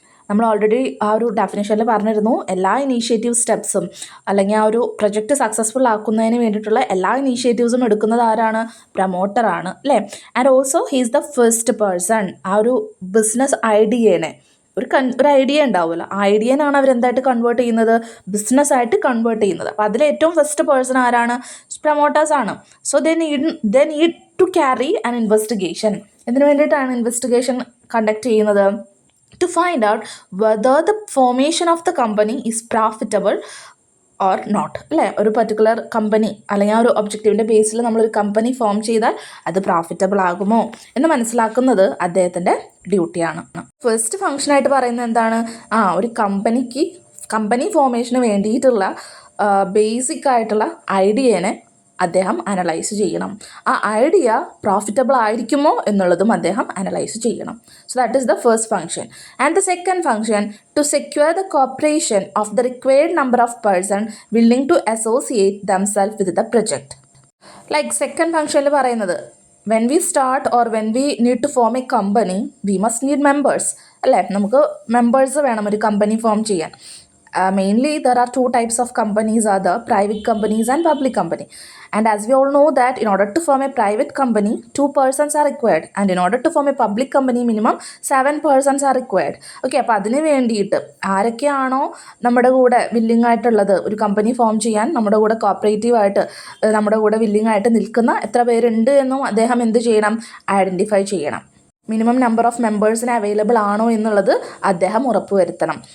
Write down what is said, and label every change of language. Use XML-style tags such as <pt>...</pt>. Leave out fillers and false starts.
<ml>നമ്മൾ ഓൾറെഡി ആ ഒരു ഡെഫിനേഷനിൽ പറഞ്ഞിരുന്നു, എല്ലാ ഇനീഷ്യേറ്റീവ് സ്റ്റെപ്സും അല്ലെങ്കിൽ ആ ഒരു പ്രൊജക്റ്റ് സക്സസ്ഫുൾ ആക്കുന്നതിന് വേണ്ടിയിട്ടുള്ള എല്ലാ ഇനീഷ്യേറ്റീവ്സും എടുക്കുന്നത് ആരാണ്, പ്രൊമോട്ടറാണ് അല്ലേ.</ml> <en>And also he's the first person.</en> <ml>ആ ഒരു ബിസിനസ് ഐഡിയേനെ ഒരു ഐഡിയ ഉണ്ടാവുമല്ലോ, ആ ഐഡിയനാണ് അവരെന്തായിട്ട് കൺവേർട്ട് ചെയ്യുന്നത്, ബിസിനസ്സായിട്ട് കൺവേർട്ട് ചെയ്യുന്നത്. അപ്പോൾ അതിൽ ഏറ്റവും ഫസ്റ്റ് പേഴ്സൺ ആരാണ്, പ്രൊമോട്ടേഴ്സാണ്.</ml> <en>So they need to carry an investigation.</en> <ml>ഇതിനു വേണ്ടിയിട്ടാണ് ഇൻവെസ്റ്റിഗേഷൻ കണ്ടക്ട് ചെയ്യുന്നത്,</ml> <en>to find out whether the formation of the company is profitable or not.</en> <ml>അല്ലേ, ഒരു പർട്ടിക്കുലർ കമ്പനി അല്ലെങ്കിൽ ആ ഒരു ഒബ്ജക്റ്റീവിൻ്റെ ബേസിൽ നമ്മളൊരു കമ്പനി ഫോം ചെയ്താൽ അത് പ്രോഫിറ്റബിൾ ആകുമോ എന്ന് മനസ്സിലാക്കുന്നത് അദ്ദേഹത്തിൻ്റെ ഡ്യൂട്ടിയാണ്. ഫസ്റ്റ് ഫംഗ്ഷനായിട്ട് പറയുന്നത് എന്താണ്, ഒരു കമ്പനി ഫോർമേഷന് വേണ്ടിയിട്ടുള്ള ബേസിക് ആയിട്ടുള്ള ഐഡിയനെ അദ്ദേഹം അനലൈസ് ചെയ്യണം. ആ ഐഡിയ പ്രോഫിറ്റബിൾ ആയിരിക്കുമോ എന്നുള്ളതും അദ്ദേഹം അനലൈസ് ചെയ്യണം.</ml> <en>So that is the first function. And the second function to secure the cooperation of the required number of person willing to associate themself with the project.</en> <ml>Second ഫംഗ്ഷനിൽ പറയുന്നത്</ml> <en>when we start or when we need to form a company we must need members</en> <ml>അല്ലേ. നമുക്ക് members വേണം ഒരു company form ചെയ്യാൻ.</ml> <en>Mainly there are two types of companies, are the private companies and public company. And as we all know that in order to form a private company 2 persons are required, and in order to form a public company minimum 7 persons are required.</en> <ml>Okay, അപ്പോൾ അതിന് വേണ്ടിയിട്ട് ആരൊക്കെയാണോ നമ്മുടെ കൂടെ willing ആയിട്ടുള്ളത് ഒരു company form ചെയ്യാൻ, നമ്മുടെ കൂടെ കോപ്പറേറ്റീവ് ആയിട്ട് നമ്മുടെ കൂടെ വില്ലിംഗ് ആയിട്ട് നിൽക്കുന്ന എത്ര പേരുണ്ട് എന്നും അദ്ദേഹം എന്ത് ചെയ്യണം, ഐഡൻറ്റിഫൈ ചെയ്യണം. മിനിമം നമ്പർ ഓഫ് മെമ്പേഴ്സിന് അവൈലബിൾ ആണോ എന്നുള്ളത് അദ്ദേഹം ഉറപ്പുവരുത്തണം.</ml>